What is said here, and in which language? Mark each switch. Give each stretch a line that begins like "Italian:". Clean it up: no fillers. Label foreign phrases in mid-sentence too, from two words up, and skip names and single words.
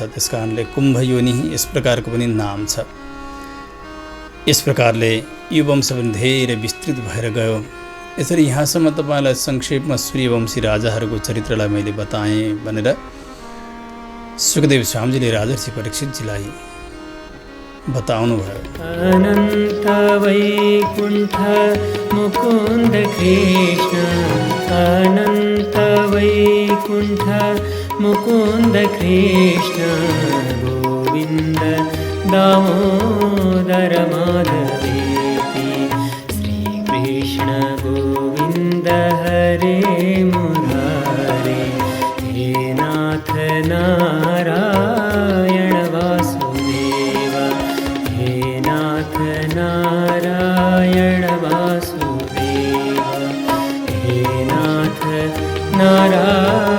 Nepali: त्यस कारणले कुम्भयोनि यस प्रकारको पनि नाम छ। यस प्रकारले यो वंश पनि धेरै विस्तृत भएर गयो। यसरी यहाँसम्म तपाईँलाई संक्षेपमा सूर्यवंशी राजाहरूको चरित्रलाई मैले बताएँ भनेर सुखदेव स्वामीजीले राजर्षि परीक्षितजीलाई बताउनु भयो।
Sanskrit: अनन्त वैकुण्ठ मुकुन्द कृष्ण, अनन्त वैकुण्ठ मुकुन्द कृष्ण, गोविन्द दामोदर माधवेति, श्रीकृष्ण गोविन्द हरे मुरारे, हे नाथ नारायण वासुदेव, हे नाथ नारायण वासुदेव, हे नाथ नारायण